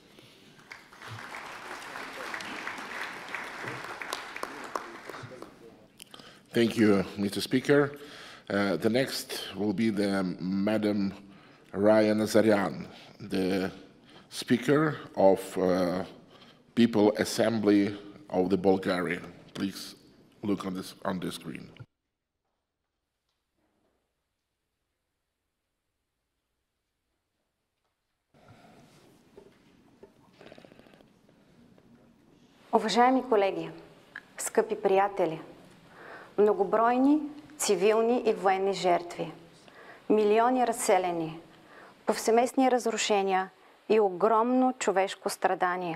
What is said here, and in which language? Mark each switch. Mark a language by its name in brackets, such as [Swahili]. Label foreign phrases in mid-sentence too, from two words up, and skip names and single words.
[English] Thank you, Mr. Speaker. The next will be Madam Raya Nazarian, the Speaker of People Assembly of the Bulgaria. Please look on the screen. [Bulgarian] Уважаеми колеги, скъпи приятели, многобройни цивилни и военни жертви, милиони разселени, повсеместни разрушения и огромно човешко страдание.